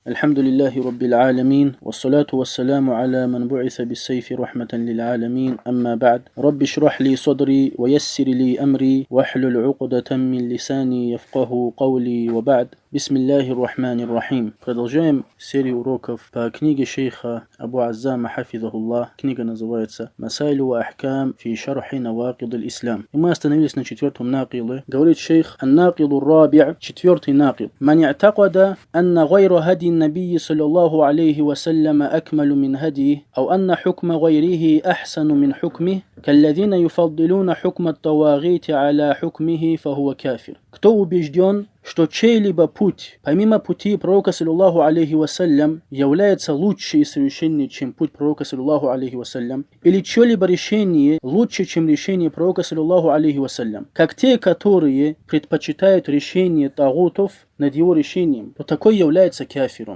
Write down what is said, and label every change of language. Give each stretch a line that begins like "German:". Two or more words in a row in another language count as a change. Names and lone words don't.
Arabic: الحمد لله رب العالمين والصلاة والسلام على من بعث بالسيف رحمة للعالمين أما بعد رب اشرح لي صدري ويسر لي أمري واحلل عقدة من لساني يفقه قولي وبعد بسم الله الرحمن الرحيم.
Russian: Продолжаем серию уроков по книге шейха Абу Аззама хафизахуллах. Книга называется «Масайлю ва ахкам фи шархи навакид аль-Ислам». И мы остановились на четвертом накиле. Говорит шейх:
Arabic: «الناقض الرابع'»,
Russian: четвертый накид.
Arabic: «من اعتقد أن غير هدي النبي صلى الله عليه وسلم أكمل من هديه أو أن حكم غيره أحسن من حكمه كالذين يفضلون حكم الطواغيت على حكمه فهو كافر».
Russian: Кто убежден, что чей-либо путь, помимо пути пророка
Arabic: صلى الله عليه وسلم,
Russian: является лучше и совершеннее, чем путь пророка
Arabic: صلى الله عليه وسلم,
Russian: или чье-либо решение лучше, чем решение пророка
Arabic: صلى الله عليه وسلم,
Russian: как те, которые предпочитают решение тагутов над его решением, то такой является кафиром.